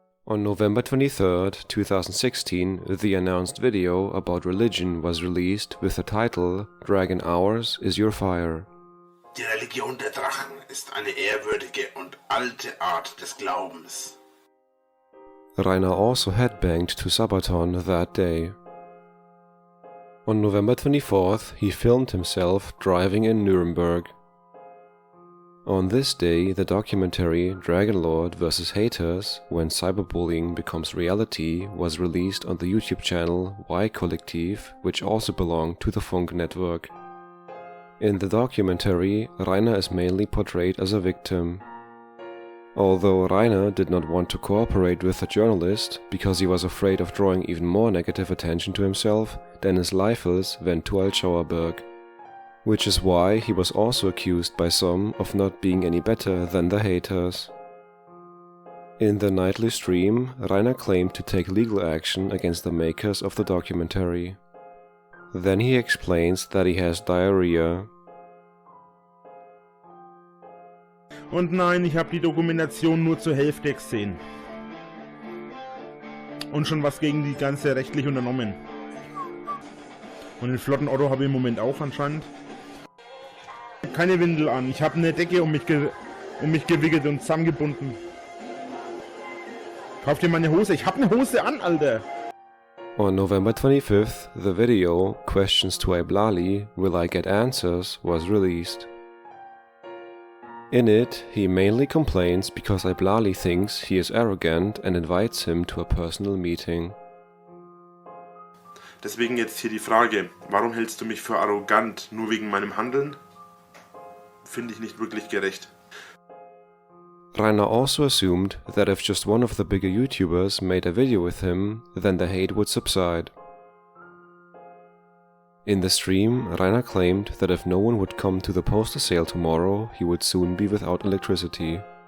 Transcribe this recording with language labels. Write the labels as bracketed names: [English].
[English] On November 23rd, 2016, the announced video about religion was released with the title Dragon Hours is Your Fire. [German] Die Religion der Drachen ist eine ehrwürdige und alte Art des Glaubens. [English] Rainer also headbanged to Sabaton that day. On November 24th, he filmed himself driving in Nuremberg. On this day, the documentary Dragonlord vs. Haters, When Cyberbullying Becomes Reality was released on the YouTube channel Y Kollektiv, which also belonged to the Funk network. In the documentary, Rainer is mainly portrayed as a victim. Although Rainer did not want to cooperate with the journalist because he was afraid of drawing even more negative attention to himself, Dennis Leifels went to Altschauerberg. Which is why he was also accused by some of not being any better than the haters. In the nightly stream, Rainer claimed to take legal action against the makers of the documentary. Then he explains that he has diarrhea. [German] Und nein, ich habe die Dokumentation nur zur Hälfte gesehen. Und schon was gegen die ganze rechtlich unternommen. Und den flotten Otto habe ich im Moment auch anscheinend. Keine Windel an, ich habe eine Decke um mich gewickelt und zusammengebunden. Kauf dir mal eine Hose, ich habe eine Hose an, Alter! [English] On November 25th, the video Questions to Iblali, Will I Get Answers was released. In it, he mainly complains because Iblali thinks he is arrogant and invites him to a personal meeting. [German] Deswegen jetzt hier die Frage, warum hältst du mich für arrogant, nur wegen meinem Handeln? Finde ich nicht wirklich gerecht. [English] Rainer also assumed that if just one of the bigger YouTubers made a video with him, then the hate would subside. In the stream, Rainer claimed that if no one would come to the poster sale tomorrow, he would soon be without electricity.